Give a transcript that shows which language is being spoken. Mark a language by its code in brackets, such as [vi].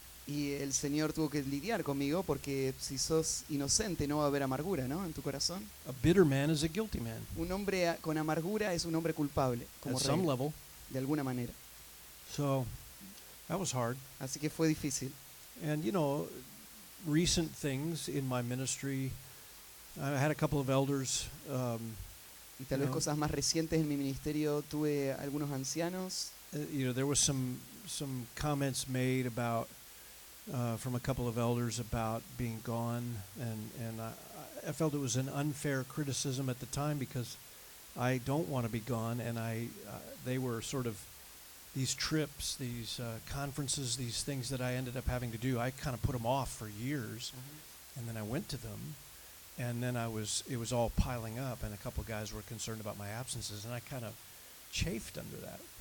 [es] Y el Señor tuvo que lidiar conmigo porque si sos inocente no va a haber amargura, ¿no? En tu corazón. [en] A bitter man is a guilty man [es] Un hombre con amargura es un hombre culpable, como [en] at some [es] regla, [en] level. [es] de alguna manera. [en] So that was hard. [es] Así que fue difícil. [en] And, you know, recent things in my ministry, I had a couple of elders. [es] Y tal vez No. cosas más recientes en mi ministerio, tuve algunos ancianos. [en] You know, there was some comments made about from a couple of elders about being gone, and I felt it was an unfair criticism at the time, because I don't want to be gone, and they were sort of these trips, these conferences, these things that I ended up having to do. I kind of put them off for years, and then I went to them, and then it was all piling up, and a couple of guys were concerned about my absences, and I kind of chafed under that.